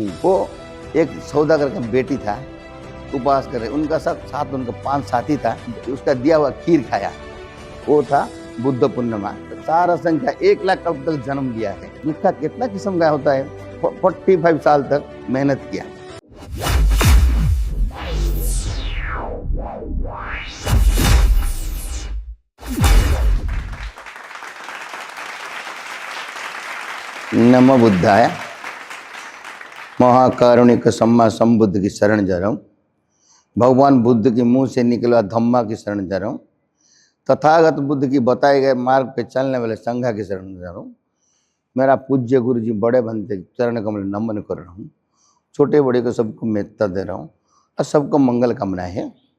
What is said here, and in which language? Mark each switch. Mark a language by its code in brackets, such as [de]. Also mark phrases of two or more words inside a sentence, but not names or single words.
[hi] वो एक सौदागर का बेटी था, उपवास कर रहे, उनका साथ उनका 5 साथी था, उसका दिया हुआ खीर खाया। वो था बुद्ध पूर्णिमा। सारा संख्या 1 लाख कल्प तक जन्म लिया है। जिसका कितना किस्म का होता है, 45 साल तक मेहनत किया। नमो बुद्धाय। महाकारुणिक सम्मा संबुद्ध की शरण जा रहा हूँ। भगवान बुद्ध के मुंह से निकला धम्मा की शरण जा रहा हूँ। तथागत बुद्ध की बताए गए मार्ग पे चलने वाले संघा की शरण जा रहा हूँ। मेरा पूज्य गुरु जी बड़े बनते चरण कमल नमन कर रहा हूँ। छोटे बड़े को सबको मेहता दे रहा हूँ और सबको मंगल कामना है।